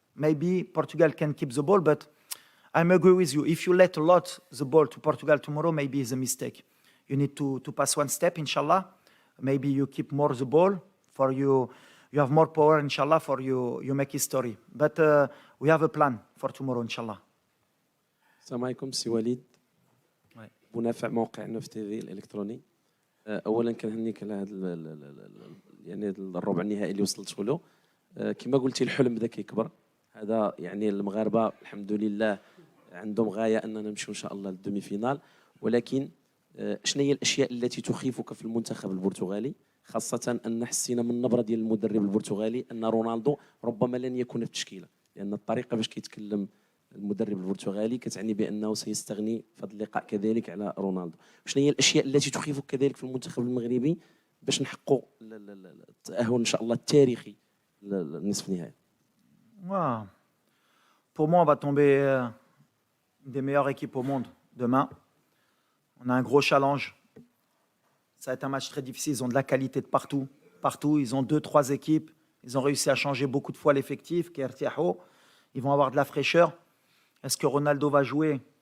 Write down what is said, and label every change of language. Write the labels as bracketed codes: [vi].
[en] Maybe Portugal can keep the ball, but I'm agree with you. If you let a lot the ball to Portugal tomorrow, maybe it's a mistake. You need to pass one step, inshallah. Maybe you keep more the ball for you. You have more power, inshallah, for you make history. But we have a plan for tomorrow, inshallah. [ar] السلام عليكم سي وليد منافع موقع نوف تي في الالكتروني. اولا كنهنيك على هذا يعني الربع النهائي اللي وصلت له. كما قلتي الحلم بدا كيكبر. هذا يعني المغاربه الحمد لله عندهم غايه اننا نمشيو ان شاء الله للدومي فينال، ولكن شنو هي الاشياء التي تخيفك في المنتخب البرتغالي، خاصه ان حسينا من النبره ديال المدرب البرتغالي ان رونالدو ربما لن يكون في التشكيله، لان الطريقه باش كيتكلم المدرب البرتغالي كتعني بانه سيستغني في هذا اللقاء كذلك على رونالدو. شنو هي الاشياء التي تخيفك كذلك في المنتخب المغربي باش نحققوا التاهل ان شاء الله التاريخي للنصف النهائي؟ [fr] Pour moi, on va tomber une des meilleures équipes au monde demain. On a un gros challenge. Ça va être un match très difficile. Ils ont de la qualité de partout. Partout, ils ont 2-3 équipes. Ils ont réussi à changer beaucoup de fois l'effectif. Ils vont avoir de la fraîcheur. Est-ce que Ronaldo va jouer?